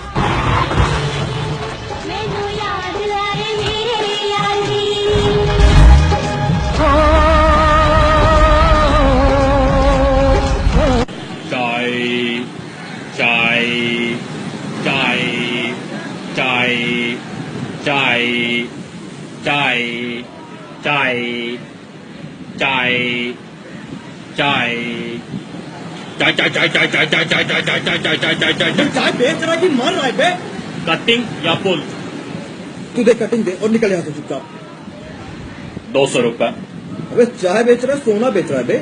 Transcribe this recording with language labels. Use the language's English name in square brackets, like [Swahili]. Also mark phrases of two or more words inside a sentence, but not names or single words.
[Hindi] Chai, chai, chai, chai, chai, chai, chai, chai. चाय चाय चाय चाय चाय चाय चाय चाय चाय चाय चाय चाय चाय चाय चाय चाय बेच रहा है कि मर रहा है बे? कटिंग या पुल? तू दे कटिंग दे और निकल यहाँ से चुपचाप। 200 रुपये। अबे चाय बेच रहा है, सोना बेच रहा है बे?